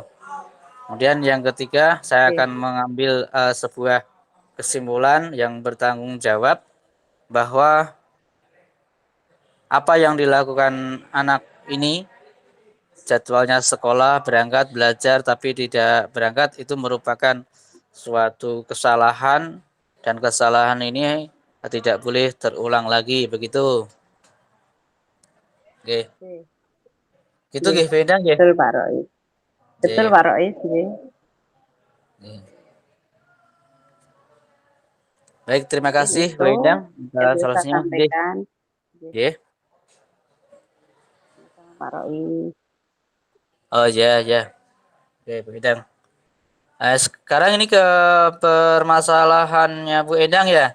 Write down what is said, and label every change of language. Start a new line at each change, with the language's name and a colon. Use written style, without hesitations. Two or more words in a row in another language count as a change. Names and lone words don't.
Indonesian: Kemudian yang ketiga, saya akan mengambil sebuah kesimpulan yang bertanggung jawab, bahwa apa yang dilakukan anak ini, jadwalnya sekolah, berangkat, belajar, tapi tidak berangkat, itu merupakan suatu kesalahan, dan kesalahan ini tidak boleh terulang lagi, begitu. Oke. Itu nggih, Bendang nggih. Betul Pak Rois. Betul Pak Rois nggih. Baik, terima kasih Bu Endang atas solusinya. Nggih. Pak Rois. Oh ya, ya. Oke, Bu Endang. Sekarang ini ke permasalahannya Bu Endang ya.